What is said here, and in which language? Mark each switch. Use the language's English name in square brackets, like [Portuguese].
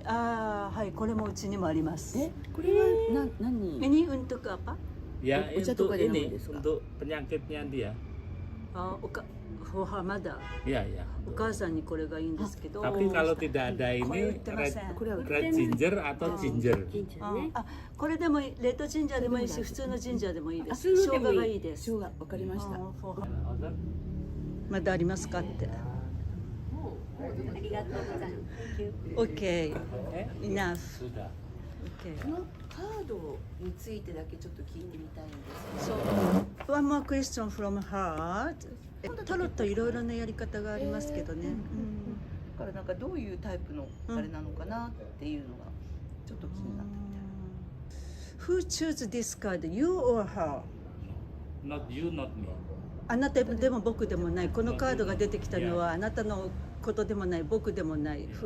[Japanese] はい、これもうちにもあります。これは何？ [Indonesian] Ini untuk apa? Ya, untuk ini, untuk penyakitnya dia. [English] For her mother. [Indonesian] Iya. [Japanese] お母さんにこれがいいんですけど。 [Indonesian] Tapi kalau tidak ada ini [English] red ginger [Indonesian] atau ginger. [Japanese] これでもレッドジンジャーでもいいし、普通のジンジャーでもいいです。生姜がいいです。生姜わかりました。まだありますかって。ありがとうございます。 [English] OK, enough. [Indonesian] Sudah. [English] OK. [Japanese] このカードについてだけちょっと聞いてみたいんですけど。 [English] One more question from her. [Japanese] タロットいろいろなやり方がありますけどね。だからなんかどういうタイプのあれなのかなっていうのがちょっと気になって。 [English] Who choose this card? You or her? Not you, not me. [Japanese] あなたでも僕でもない。このカードが出てきたのはあなたのことでもない、僕でもない。